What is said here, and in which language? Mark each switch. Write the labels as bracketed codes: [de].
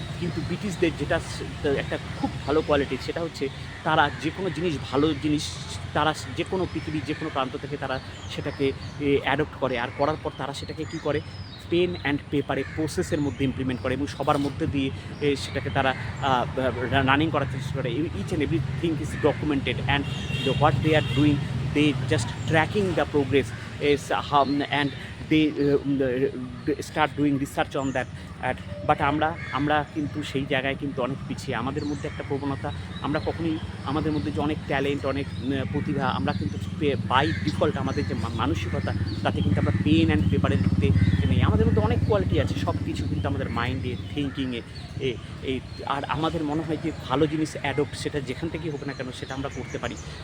[bn] কিন্তু ব্রিটিশদের যেটা একটা খুব ভালো কোয়ালিটি, সেটা হচ্ছে তারা যে কোনো জিনিস, ভালো জিনিস, তারা যে কোনো পৃথিবীর যে কোনো প্রান্ত থেকে তারা সেটাকে অ্যাডপ্ট করে, আর করার পর তারা সেটাকে কী করে, পেন অ্যান্ড পেপারে প্রসেসের মধ্যে ইমপ্লিমেন্ট করে এবং সবার মধ্যে দিয়ে সেটাকে তারা রানিং করার চেষ্টা করে। [en] Each and everything is documented, and what they are doing, they just tracking the progress is how, and they start doing research on that. [bn] But আমরা কিন্তু সেই জায়গায় কিন্তু অনেক পিছিয়ে। আমাদের মধ্যে একটা প্রবণতা, আমরা কখনোই আমাদের মধ্যে যে অনেক ট্যালেন্ট, অনেক প্রতিভা, আমরা কিন্তু বাই ডিফল্ট আমাদের যে মানসিকতা, তাতে কিন্তু আমরা পেন অ্যান্ড পেপারের দিকতে নেই। আমাদের মধ্যে অনেক কোয়ালিটি আছে, সব কিছু কিন্তু আমাদের মাইন্ডে, থিঙ্কিংয়ে, এই আর আমাদের মনে হয় যে ভালো জিনিস অ্যাডপ্ট, সেটা যেখান থেকেই হোক না কেন, সেটা আমরা করতে পারি।